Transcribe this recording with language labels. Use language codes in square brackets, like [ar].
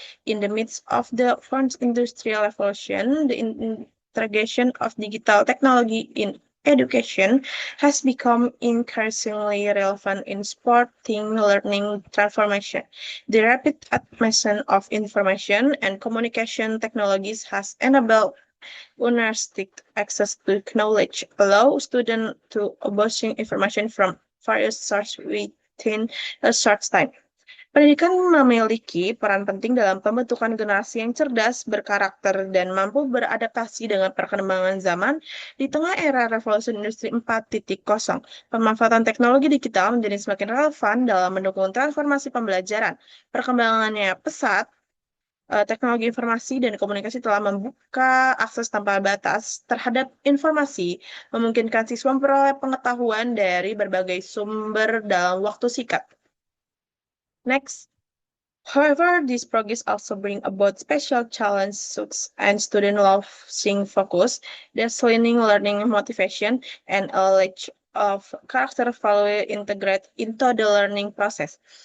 [en] In the midst of the fourth industrial revolution, the integration of digital technology in education has become increasingly relevant in supporting learning transformation. The rapid advancement of information and communication technologies has enabled unrestricted access to knowledge, allow students to obtain information from various sources within a short time. [id] Pendidikan memiliki peran penting dalam pembentukan generasi yang cerdas, berkarakter, dan mampu beradaptasi dengan perkembangan zaman di tengah era revolusi industri 4.0. Pemanfaatan teknologi digital menjadi semakin relevan dalam mendukung transformasi pembelajaran. Perkembangannya pesat, teknologi informasi dan komunikasi telah membuka akses tanpa batas terhadap informasi, memungkinkan siswa memperoleh pengetahuan dari berbagai sumber dalam waktu singkat. [en] Next, however, this progress also bring about special challenges and student losing focus, declining learning motivation, and a lack of character value integrate into the learning process.